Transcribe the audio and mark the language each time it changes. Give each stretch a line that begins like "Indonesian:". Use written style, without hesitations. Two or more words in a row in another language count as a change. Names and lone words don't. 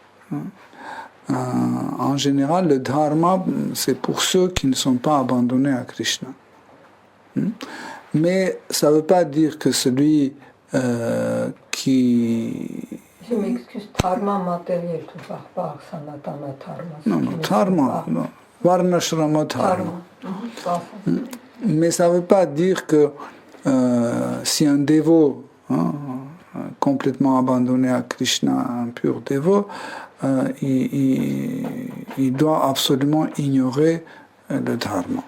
French: En général, le dharma, c'est pour ceux qui ne sont pas abandonnés à Krishna. Mais ça ne veut pas dire que celui qui... Je m'excuse, dharma matériel, tu ne parles pas
Sanskrit: sanatana dharma.
French: Non, dharma, non.
Sanskrit: Varnashrama dharma.
French: Mais ça ne veut pas dire que si un dévot, complètement abandonné à Krishna, un pur dévot, il doit absolument ignorer le dharma.